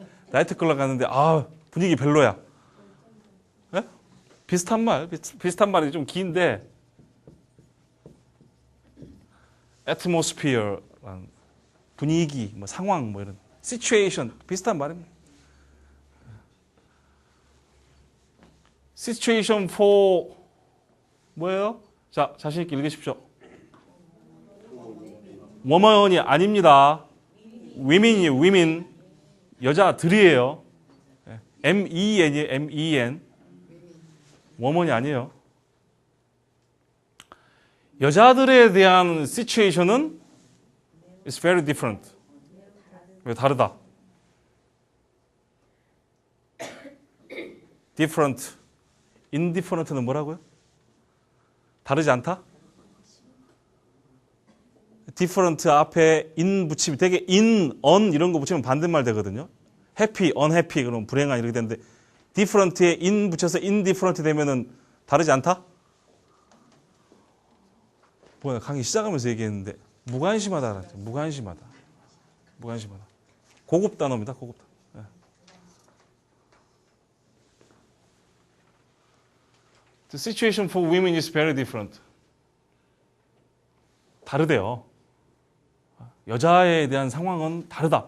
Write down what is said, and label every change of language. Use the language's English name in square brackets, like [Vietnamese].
[Korean] 나이트클럽 갔는데 분위기 별로야. 어? 비슷한 말이 좀 긴데 atmosphere, 분위기, 뭐 상황, 뭐 이런 situation 비슷한 말입니다. situation for 뭐예요? 자, 자신 있게 읽으십시오. woman이 아닙니다. women이에요. women. 여자들이에요. M-E-N이에요. M-E-N. woman이 아니에요. 여자들에 대한 situation은 [English] is very different. [Korean] 왜 다르다? different. indifferent는 뭐라고요? 다르지 않다? different 앞에 in 붙이면 되게 in, on 이런 거 붙이면 반대말 되거든요. happy, unhappy 그러면 불행한 이렇게 되는데 different에 in 붙여서 indifferent 되면은 다르지 않다? 뭐야, 강의 시작하면서 얘기했는데 무관심하다. 무관심하다. 고급 단어입니다. 고급 단어. 네. [English] The situation for women is very different. [Korean] 다르대요. 여자에 대한 상황은 다르다.